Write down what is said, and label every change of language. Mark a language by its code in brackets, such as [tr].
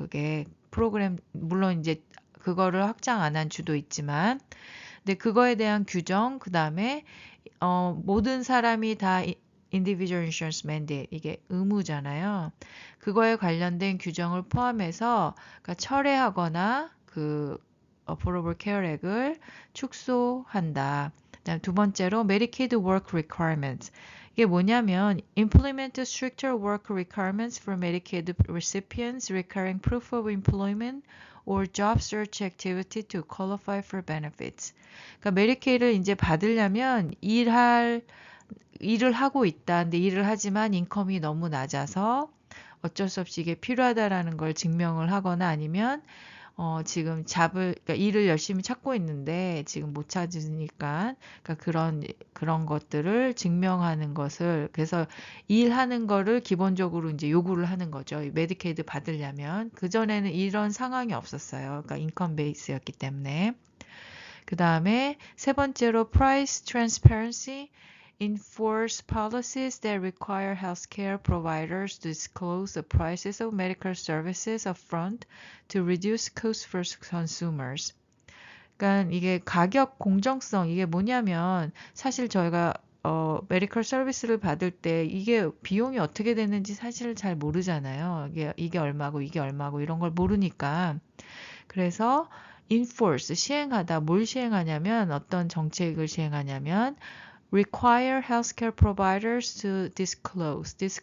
[ko] 그게 프로그램 물론 이제 그거를 확장 안 한 주도 있지만 근데 그거에 대한 규정, 그 다음에 모든 사람이 다 individual insurance mandate 이게 의무잖아요. 그거에 관련된 규정을 포함해서 그러니까 철회하거나 그 Affordable Care Act을 축소한다. 그다음 두 번째로 Medicaid Work Requirements. [en] 이게 뭐냐면 implement stricter work requirements for Medicaid recipients requiring proof of employment or job search activity to qualify for benefits. [ko] 그러니까 메디케이를 이제 받으려면 일을 하고 있다. 근데 일을 하지만 인컴이 너무 낮아서 어쩔 수 없이 이게 필요하다라는 걸 증명을 하거나 아니면 지금 그러니까 일을 열심히 찾고 있는데 지금 못 찾으니까 그러니까 그런 것들을 증명하는 것을 그래서 일하는 거를 기본적으로 이제 요구를 하는 거죠. 메디케이드 받으려면 그전에는 이런 상황이 없었어요. 그러니까 인컴 베이스였기 때문에. 그다음에 세 번째로 [en] price transparency enforce policies that require healthcare providers to disclose the prices of medical services upfront to reduce costs for consumers. [ko] 그러니까 이게 가격 공정성 이게 뭐냐면 사실 저희가 메디컬 서비스를 받을 때 이게 비용이 어떻게 되는지 사실 잘 모르잖아요. 이게 얼마고 이게 얼마고 이런 걸 모르니까 그래서 enforce 시행하다 뭘 시행하냐면 어떤 정책을 시행하냐면 [en] require healthcare providers to disclose.